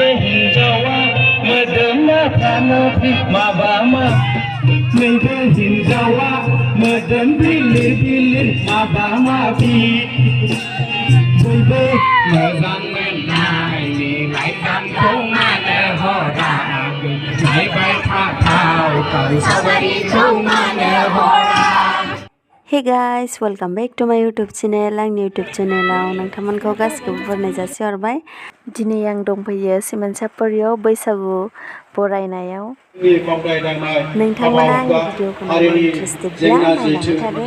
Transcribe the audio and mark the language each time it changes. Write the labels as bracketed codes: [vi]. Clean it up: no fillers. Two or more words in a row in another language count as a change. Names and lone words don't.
[brx] हिन्जावा मोदोमना फानोफि माबा नैबे हिन्जावा मोदोम बिलिर बिलिर माबि बयबो मोजां मोननाय लाइजामखौ मानो हराखै नायबाय थाथाव सावगारिखौ मानो हरा। [en] Hey guys, welcome back to my YouTube channel. [brx] आंनि YouTube channelआव नोंथांमोनखौ गासिखौबो बरायनाय जासिहरबाय। दिनै आं दंफैयो सिमोनसापुरियाव बैसागु बरायनायाव। नोंथांमोना आंनि भिडिअखौ नायनो इन्टारेस्टेडब्ला नायलांबाय थादो।